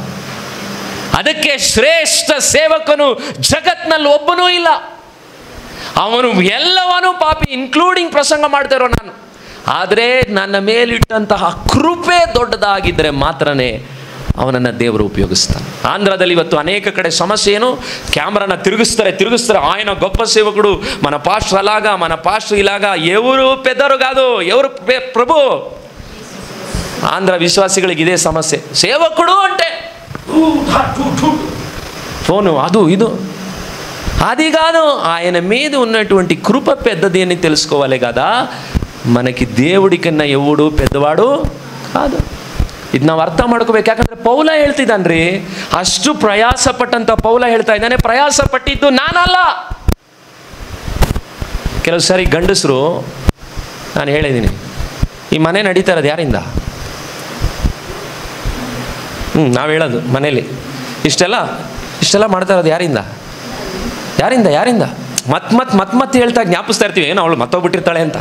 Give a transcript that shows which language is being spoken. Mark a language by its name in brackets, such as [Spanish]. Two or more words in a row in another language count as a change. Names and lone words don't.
[Kannada] ಅದಕ್ಕೆ ಶ್ರೇಷ್ಠ ಸೇವಕನು ಜಗತ್ತಿನಲ್ಲಿ ಒಬ್ಬನೂ ಇಲ್ಲ. ಅವನು ಎಲ್ಲವನ್ನೂ ಪಾಪಿ, ಇನ್ಕ್ಲೂಡಿಂಗ್ ಪ್ರಸಂಗ ಮಾಡ್ತಾ ಇರೋ ನಾನು. ಆದರೆ ನನ್ನ ಮೇಲಿಟ್ಟಂತಹ ಕೃಪೆ ದೊಡ್ಡದಾಗಿದ್ದರೆ ಮಾತ್ರನೇ ಅವನನ್ನು ದೇವರು ಉಪಯೋಗಿಸ್ತಾನೆ. ಆಂಧ್ರದಲ್ಲಿ ಇವತ್ತು ಅನೇಕ ಕಡೆ ಸಮಸ್ಯೆ ಏನು, ಕ್ಯಾಮ್ರಾನ ತಿರುಗಿಸ್ತಾರೆ. [Telugu] ఆయన గొప్ప సేవకుడు, మన పాస్టర్ అలాగా, మన పాస్టర్ ఇలాగా. ఎవరు పెద్దరు కాదు, ఎవరు ప్రభు. ఆంధ్ర విశ్వాసిಗಳಿಗೆ ఇదే సమస్య. సేవకుడు అంటే ఫోను, అది ఇది, అది కాదు. ఆయన మీద ఉన్నటువంటి కృప పెద్దది అని తెలుసుకోవాలి కదా. మనకి దేవుడి కన్నా ఎవడు పెద్దవాడు కాదు. [Kannada] ಇದು ನಾವು ಅರ್ಥ ಮಾಡ್ಕೋಬೇಕು. ಯಾಕಂದರೆ ಪೌಲ ಹೇಳ್ತಿದ್ದಾನ್ರಿ, ಅಷ್ಟು ಪ್ರಯಾಸ ಪಟ್ಟಂತ ಪೌಲ ಹೇಳ್ತಾ ಇದ್ದಾನೆ, ಪ್ರಯಾಸ ಪಟ್ಟಿದ್ದು ನಾನಲ್ಲ. ಕೆಲವು ಸಾರಿ ಗಂಡಸರು, ನಾನು ಹೇಳಿದ್ದೀನಿ, ಈ ಮನೆ ನಡೀತಾ ಇರೋದು ಯಾರಿಂದ? ನಾವು ಹೇಳೋದು ಮನೇಲಿ ಇಷ್ಟೆಲ್ಲ ಮಾಡ್ತಾ ಇರೋದು ಯಾರಿಂದ ಯಾರಿಂದ ಯಾರಿಂದ ಮತ್ತೆ ಹೇಳ್ತಾ ಜ್ಞಾಪಿಸ್ತಾ ಇರ್ತೀವಿ, ಏನು ಅವಳು ಮತ್ತೋಗ್ಬಿಟ್ಟಿರ್ತಾಳೆ ಅಂತ.